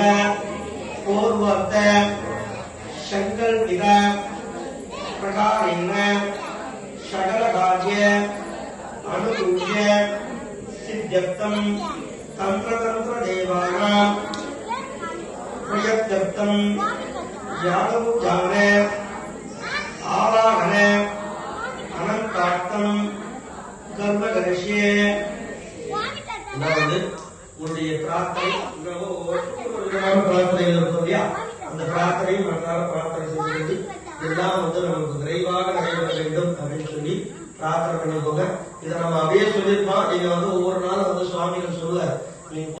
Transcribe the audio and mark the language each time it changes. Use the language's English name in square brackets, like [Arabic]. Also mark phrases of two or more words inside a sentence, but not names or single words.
[Sanskrit] पूर्ववर्त संकल्पित प्रकारेण सकल कार्य अनुकूल्य सिद्ध्यर्थम तंत्र तंत्र देवानां प्रयत्नर्थम यादवोपचार आवाहन अनंतार्थम कर्म करिष्ये. [Tamil] அதாவது உங்களுடைய பிரார்த்தனை பிரார்த்தனை இருக்கும் இல்லையா, அந்த பிரார்த்தனையும் நன்றாக பிரார்த்தனை செய்து எல்லாம் நமக்கு விரைவாக நடைபெற வேண்டும் அப்படின்னு சொல்லி பிரார்த்தனை பண்ணிக்கோங்க. இதை நம்ம அப்படியே சொல்லியிருப்போம். நீங்க ஒவ்வொரு நாளும் சுவாமிகள் சொல்ல